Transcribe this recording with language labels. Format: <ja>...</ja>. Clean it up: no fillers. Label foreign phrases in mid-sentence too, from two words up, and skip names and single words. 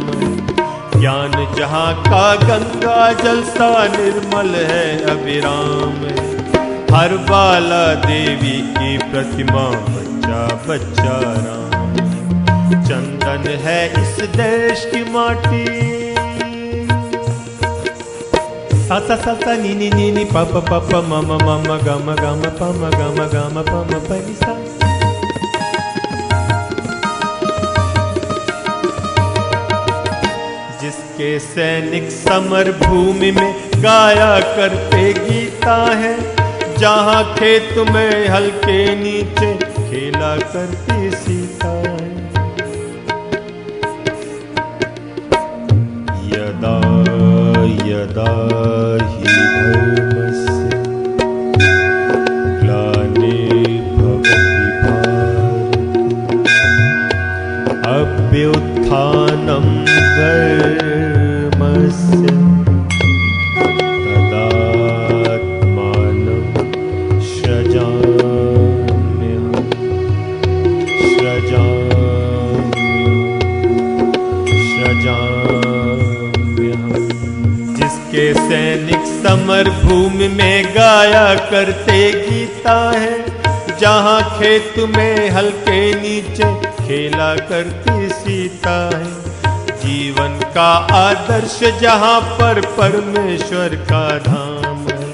<hi>ज्ञान जहाँ का गंगा जल सा, निर्मल है अविराम। हर बाला देवी की प्रतिमा, बच्चा बच्चा राम। चंदन है इस देश की माटी। सा सा सा सा नी नी नी नी प प प प म म म म ग म ग म प म ग म ग म प म प नि सा। जिसके सैनिक समर भूमि में गाया करते गीता है। जहाँ खेत में हल के नीचे खेला करती सीता है।</hi> <sa>यदा यदा हि धर्मस्य ग्लानिर्भवति भारत, अभ्युत्थानं धर्मस्य तदात्मानं सृजाम्यहम् सृजाम्यहम्।</sa> <hi>जिसके सैनिक समर भूमि में गाया करते गीता है। जहाँ खेत में हल के नीचे खेला करती सीता है। जीवन का आदर्श जहाँ पर परमेश्वर का धाम है।</hi>